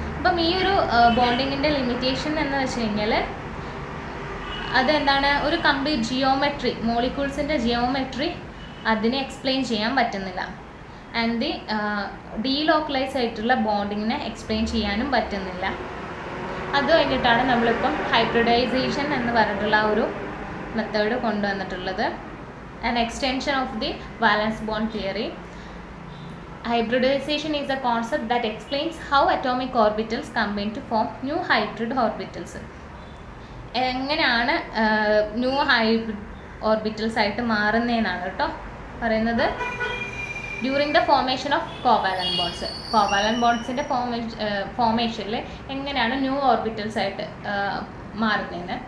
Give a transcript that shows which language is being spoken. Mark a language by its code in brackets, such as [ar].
[ml] അപ്പം ഈ ഒരു ബോണ്ടിങ്ങിൻ്റെ ലിമിറ്റേഷൻ എന്ന് വെച്ച് കഴിഞ്ഞാൽ അതെന്താണ് ഒരു കംപ്ലീറ്റ് ജിയോമെട്രി മോളിക്യൂൾസിൻ്റെ ജിയോമെട്രി അതിനെ എക്സ്പ്ലെയിൻ ചെയ്യാൻ പറ്റുന്നില്ല. ആൻഡ് ദി ഡീലോക്കലൈസ് ആയിട്ടുള്ള ബോണ്ടിങ്ങിനെ എക്സ്പ്ലെയിൻ ചെയ്യാനും പറ്റുന്നില്ല. അത് കഴിഞ്ഞിട്ടാണ് നമ്മളിപ്പം ഹൈബ്രിഡൈസേഷൻ എന്ന് പറഞ്ഞിട്ടുള്ള ആ ഒരു മെത്തേഡ് കൊണ്ടുവന്നിട്ടുള്ളത്. [en] An extension of the valence bond theory. Hybridization is a concept that explains how atomic orbitals combine to form new hybrid orbitals. [ml] എങ്ങനെയാണ് ന്യൂ ഹൈബ്രിഡ് ഓർബിറ്റൽസ് ആയിട്ട് മാറുന്നതെന്നാണ് കേട്ടോ പറയുന്നത്. [en] During the formation of covalent bonds. [ml] Covalent ബോണ്ട്സിൻ്റെ ഫോർമേഷനിൽ എങ്ങനെയാണ് new orbitals ആയിട്ട് മാറുന്നതിന്.